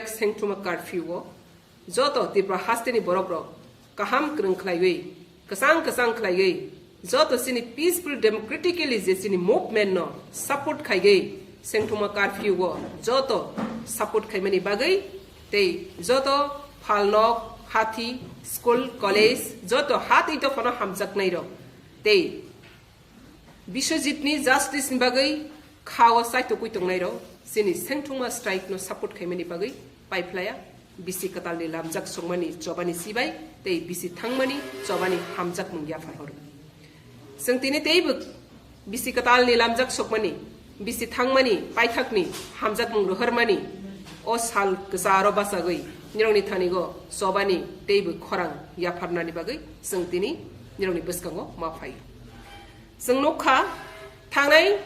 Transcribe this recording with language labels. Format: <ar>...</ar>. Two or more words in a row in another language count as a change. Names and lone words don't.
<trk>सेंथुमा कर्फ्यू जतो त्रिपुरा हास्तेनि बरब्र काहाम क्रंखलायै कसां खलायै जतो सिनि</trk> <en>peaceful democratically</en> <trk>जे सिनि मूवमेंट नो सपोर्ट खाइगै सेंथुमा कर्फ्यू जतो सपोर्ट खाइमानि बागै ते जतो फालनक हाथी</trk> <en>school college</en> <trk>जतो हाथी दफानो हामजाकनाय र ते विश्वजितनि जस्टिस नि बागै खाओ साइतो कुइतंनाय र सिनि सेंथुमा स्ट्राइक नो सपोर्ट खाइमानि बागै पाइपलाया बिसि कतालनि लामजाक संमानि चबानि सिबाय ते बिसि थांमानि चबानि हामजाक मुंगिया फाहर जों तिनि तेबो बिसि कतालनि लामजाक सकमानि बिसि थांमानि पाइथाकनि हामजाक मुं रोहरमानि ओ साल गसारो बासागै निरंनि थानिगो सबानि तेबो खरां याफारनानि बागै जों तिनि निरंनि बसकांगो माफाय जों नखा थांनाय</trk>